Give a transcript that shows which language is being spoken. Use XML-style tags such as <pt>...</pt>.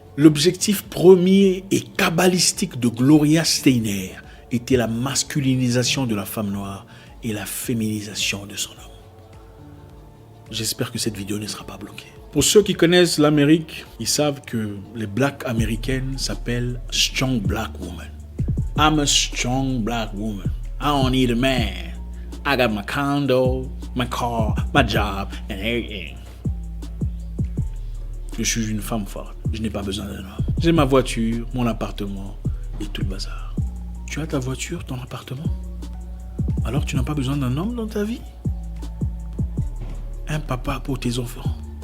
<fr>L'objectif premier et kabbalistique de Gloria Steinem était la masculinisation de la femme noire et la féminisation de son homme. J'espère que cette vidéo ne sera pas bloquée. Pour ceux qui connaissent l'Amérique, ils savent que les blacks américaines s'appellent Strong Black Woman.</fr> <en>I'm a strong black woman. I don't need a man. I got my condo, my car, my job and everything.</en> <fr>Je suis une femme forte. Je n'ai pas besoin d'un homme. J'ai ma voiture, mon appartement et tout le bazar. Tu as ta voiture, ton appartement? Alors tu n'as pas besoin d'un homme dans ta vie? Un papa pour tes enfants.</fr>